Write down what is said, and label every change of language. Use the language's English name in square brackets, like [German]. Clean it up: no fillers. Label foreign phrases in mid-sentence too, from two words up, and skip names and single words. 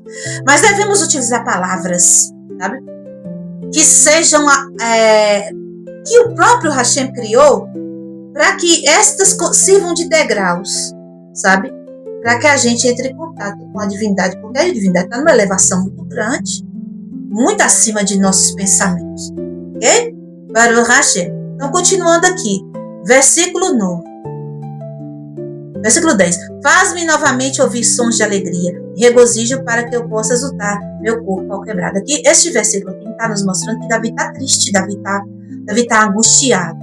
[Portuguese] Mas devemos utilizar palavras, sabe? Que sejam, que o próprio Hashem criou, para que estas sirvam de degraus, sabe? Para que a gente entre em contato com a divindade, porque a divindade está numa elevação muito grande, muito acima de nossos pensamentos. [Hebrew] Ok? ברוך השם. [Portuguese] Então, continuando aqui, versículo 9. Versículo 10. Faz-me novamente ouvir sons de alegria, regozijo para que eu possa exultar meu corpo ao quebrado. Aqui, este versículo aqui está nos mostrando que Davi está triste, Davi está angustiado.